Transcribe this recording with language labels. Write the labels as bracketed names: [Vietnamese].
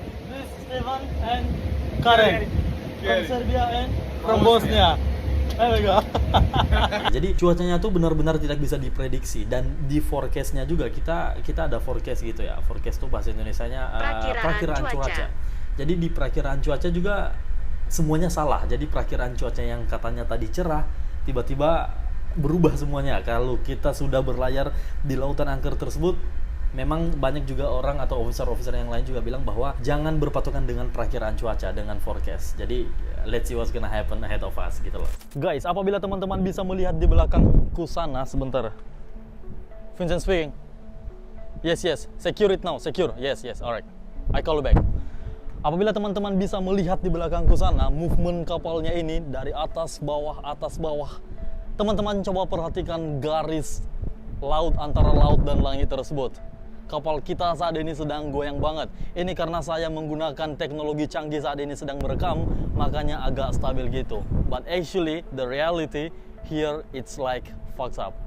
[English] This is Stefan and Karen from Serbia and from Bosnia. Here we go. [Indonesian] Jadi cuacanya tuh benar-benar tidak bisa diprediksi, dan di forecastnya juga kita ada forecast gitu ya. Forecast tuh bahasa Indonesianya perakiraan cuaca. Jadi di perakiraan cuaca juga semuanya salah. Jadi perakiraan cuaca yang katanya tadi cerah, tiba-tiba berubah semuanya. Kalau kita sudah berlayar di lautan angker tersebut, memang banyak juga orang atau officer-officer yang lain juga bilang bahwa jangan berpatokan dengan perakiraan cuaca, dengan forecast. Jadi [English] let's see what's gonna happen ahead of us [Indonesian] gitu loh. Guys, apabila teman-teman bisa melihat di belakangku sana sebentar. Vincent speaking. [English] Yes, secure it now, secure. Yes, alright. I call you back. [Indonesian] Apabila teman-teman bisa melihat di belakangku sana, movement kapalnya ini dari atas bawah. Teman-teman coba perhatikan garis laut antara laut dan langit tersebut. Kapal kita saat ini sedang goyang banget. Ini karena saya menggunakan teknologi canggih saat ini sedang merekam, makanya agak stabil gitu. [English] But actually, the reality here it's like fucked up.